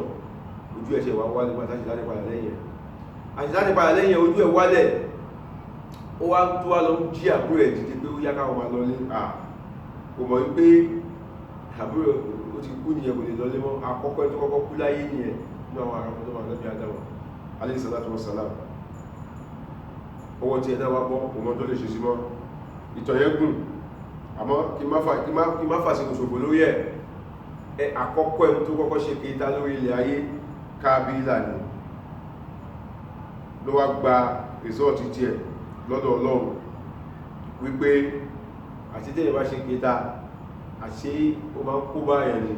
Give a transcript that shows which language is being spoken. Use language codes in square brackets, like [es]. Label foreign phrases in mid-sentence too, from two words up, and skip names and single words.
[yo] Ojú ẹ̀ṣẹ̀ wá wálé nígbà tí Àṣetánì padà lẹ́yìn ẹ̀. Àṣetánì padà lẹ́yìn ẹ̀, ojú ẹ̀ wálẹ̀. Ó wá tó wá lọ jí àbúrò ẹ̀ dìde pé ó yá káwọn máa lọ lé. Kò mọ̀ wípé àbúrò ó ti kú nìyẹn, kò lè lọlé mọ́. Àkọ́kọ́ ẹ̀ tó kọ́kọ́ kú láyé nìyẹn nínú àwọn ará ọmọdé Ànábì Ádámù [ar] عليه الصلاة والسلام. [yo] Ọwọ́ tí ẹ̀dá wá bọ́, òun tó lè ṣe sí mọ́. Ìtàn yẹn gùn, àmọ́ kí má fàṣíkò ṣòfò lórí ẹ̀. Àkọ́kọ́ ẹ̀ tó kọ́kọ́ ṣe kéta lórí ilẹ̀ ayé, Kábílà ni. Ló wá gba rìsọ́ọ̀tì tiẹ̀ lọ́dọ̀ Ọlọ́run wípé àti tẹ́yẹ̀ bá ṣe kéta, àṣé ó máa ń kó bá ẹ̀ ni.